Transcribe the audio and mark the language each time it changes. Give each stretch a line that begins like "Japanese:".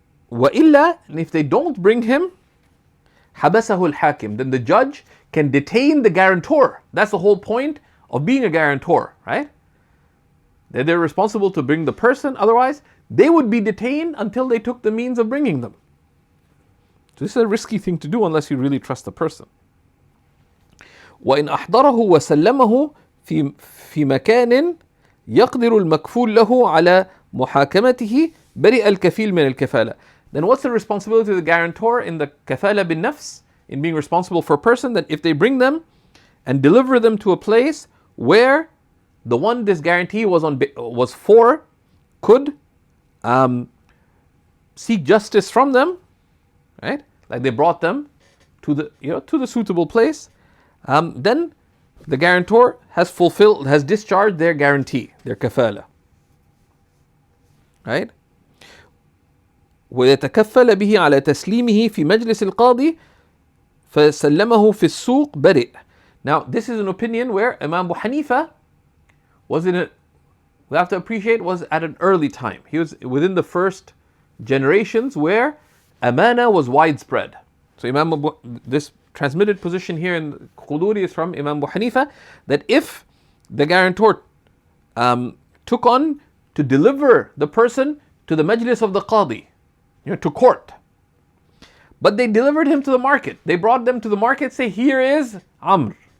Arabic: وإلا,
English: and if they don't bring him,
Arabic: حبسه الحاكم,
English: then the judge can detain the guarantor. That's the whole point of being a guarantor, right? They're responsible to bring the person, otherwise they would be detained until they took the means of bringing them. So this is a risky thing to do unless you really trust the person.
Arabic: وإن أحضره وسلمه في مكان يقدر المكفول له على محاكمته برئ الكفيل من الكفالة.
English: Then what's the responsibility of the guarantor in the kafala bin nafs, in being responsible for a person? That if they bring them and deliver them to a place where the one this guarantee was for could seek justice from them, right? Like they brought them to the suitable place, then the guarantor has discharged their guarantee, their kafala, right?
Arabic: ويتكفل به على تسليمه في مجلس القاضي فسلمه في السوق برئ.
English: Now this is an opinion where Imam Abu Hanifa we have to appreciate, was at an early time. He was within the first generations where amana was widespread. So this transmitted position here in Quduri is from Imam Abu Hanifa, that if the guarantor took on to deliver the person to the majlis of the qadi, to court, but they delivered him to the market, they brought them to the market, say, here is Amr.